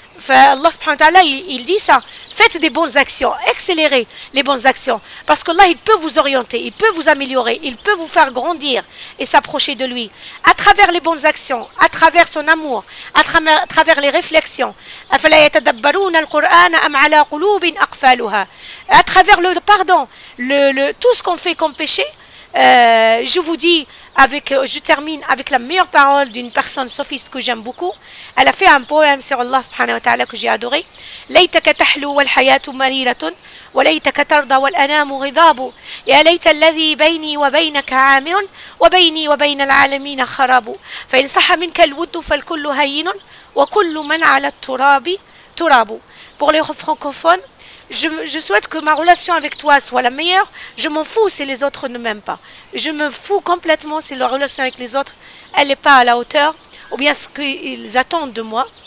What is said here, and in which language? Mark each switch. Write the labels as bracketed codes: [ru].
[fr] Allah subhanahu wa ta'ala il dit ça, faites des bonnes actions, accélérez les bonnes actions, parce qu'Allah il peut vous orienter, il peut vous améliorer, il peut vous faire grandir et s'approcher de lui à travers les bonnes actions, à travers son amour, à travers les réflexions, à travers le pardon, tout ce qu'on fait comme péché. Je vous dis, je termine avec la meilleure parole d'une personne sophiste que j'aime beaucoup. Elle a fait un poème sur Allah subhanahu wa ta'ala que j'ai adoré. [ar] ليتك تحلو والحياة مريرة وليتك ترضى والأنام غضاب يا ليت الذي بيني وبينك عامر وبيني وبين العالمين خراب فإن صح منك الود فالكل هين وكل من على التراب تراب. [fr] Pour les francophones, je souhaite que ma relation avec toi soit la meilleure. Je m'en fous si les autres ne m'aiment pas. Je me fous complètement si la relation avec les autres, elle n'est pas à la hauteur, ou bien ce qu'ils attendent de moi.